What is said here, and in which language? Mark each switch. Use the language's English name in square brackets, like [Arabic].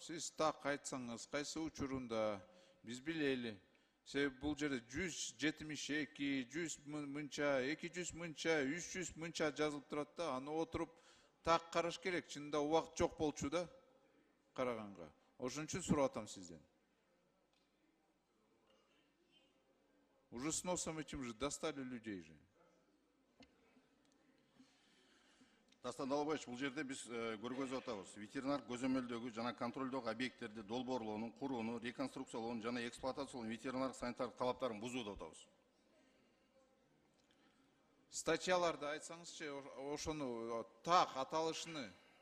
[Kyrgyz] Сиз так айтсаңыз, кайсы учурунда биз билели. Себеби бул жерде 172, 100 мынча, 200 мынча, 300 мынча жазылып турат да. Аны отуруп так караш керек. Чынында убакыт жок болчу да караганга. Ошон үчүн сурап атам сизден. [Russian] Уже с носом этим же достали людей же. [Kyrgyz] Дастан Далбаевич, бул жерде биз көргөзүп атабыз. Ветеринар көзөмөлдөгү жана контролдогу объекттерди долбоорлоонун, курууну, реконструкциялоонун жана эксплуатациялоонун ветеринар санитардык талаптарын бузуу деп атабыз. Статьяларды айтсаңызчы, ошону так аталышыны.